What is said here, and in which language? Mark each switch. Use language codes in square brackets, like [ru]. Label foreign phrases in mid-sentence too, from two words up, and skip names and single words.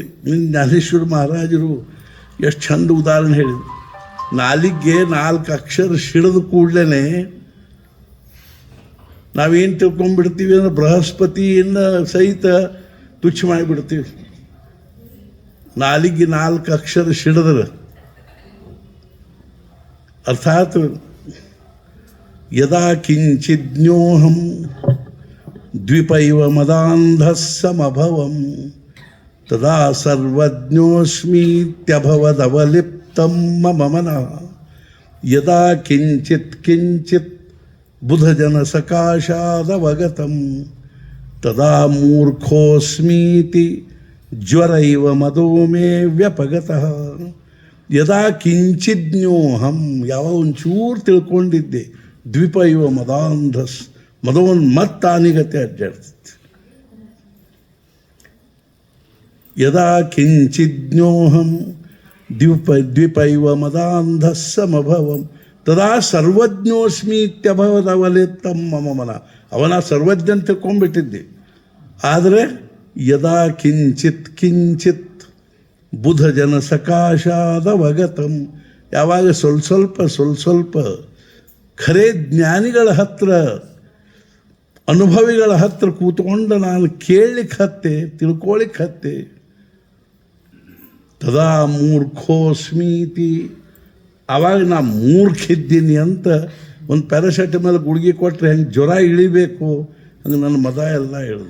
[kn] ಜ್ಞಾನೇಶ್ವರ ಮಹಾರಾಜರು ಎಷ್ಟು ಚಂದ ಉದಾಹರಣೆ ಹೇಳಿದರು. ನಾಲಿಗೆ 4 ಅಕ್ಷರ ಸಿಡಿದ ಕೂಡಲೇ ನಾವೇನು ತಿಳ್ಕೊಂಡ್ಬಿಡ್ತೀವಿ ಅಂದ್ರೆ ಬೃಹಸ್ಪತಿಯನ್ನು ಸಹಿತ ತುಚ್ಛ ಮಾಡಿಬಿಡ್ತೀವಿ. ನಾಲಿಗೆ 4 ಅಕ್ಷರ ಸಿಡಿದ್ರೆ ಅರ್ಥಾತ್ [sa] ಯದಾ ಕಿಂಚಿಜ್ಞೋಹಂ ದ್ವಿಪೈವ ಮದಾಂಧಃ ಸಮಭವಂ ತದಾ ಸರ್ವಜ್ಞೋಸ್ಮೀತ್ಯಭವದವಲಿಪ್ತಂ ಮಮ ಮನಃ ಯದಾ ಕಿಂಚಿತ್ ಕಿಂಚಿತ್ ಬುಧಜನ ಸಕಾಶಾದವಗತಂ ತದಾ ಮೂರ್ಖೋಸ್ಮೀತಿ ಜ್ವರೈವ ಮದೋ ಮೇ ವ್ಯಪಗತಃ. ಯದಾ ಕಿಂಚಿಜ್ಞೋಹಂ, [kn] ಯಾವ ಒಂಚೂರು ತಿಳ್ಕೊಂಡಿದ್ದೆ, [sa] ದ್ವಿಪ ಇವ ಮದಾಂಧಸ್, [kn] ಮದವನ್ನು ಮತ್ತಾನಿಗತೆ ಅಡ್ಡಾಡ್ತೈತಿ. [sa] ಯದಾ ಕಿಂಚಿಜ್ಞೋಹಂ ದ್ವಿಪ ಇವ ಮದಾಂಧಸ್ ಸಮಭವಂ ತದಾ ಸರ್ವಜ್ಞೋಸ್ಮೀತ್ಯಭವದವಲಿಪ್ತಂ ಮಮ ಮನ. [kn] ಅವನ ಸರ್ವಜ್ಞ ಅಂತ ತಿಳ್ಕೊಂಡ್ಬಿಟ್ಟಿದ್ದೆ. ಆದರೆ [sa] ಯದಾ ಕಿಂಚಿತ್ ಕಿಂಚಿತ್ ಬುಧ ಜನ ಸಕಾಶಾದವಗತಂ, [kn] ಯಾವಾಗ ಸ್ವಲ್ಪ ಖರೇ ಜ್ಞಾನಿಗಳ ಹತ್ರ, ಅನುಭವಿಗಳ ಹತ್ರ ಕೂತ್ಕೊಂಡು ನಾನು ಕೇಳಲಿಕ್ಕೆ ಹತ್ತೆ, ತಿಳ್ಕೊಳ್ಳಿಕ್ಕೆ ಹತ್ತೆ, [sa] ತದಾ ಮೂರ್ಖೋಸ್ಮೀತಿ, [kn] ಆವಾಗ ನಾ ಮೂರ್ಖಿದ್ದೀನಿ ಅಂತ ಒಂದು ಪ್ಯಾರಾಸೆಟಮಾಲ್ ಗುಳಿಗೆ ಕೊಟ್ಟರೆ ಹೆಂಗೆ ಜ್ವರ ಇಳಿಬೇಕು ಹಂಗೆ ನನ್ನ ಮದ ಎಲ್ಲ ಹೇಳಿದ್ರು.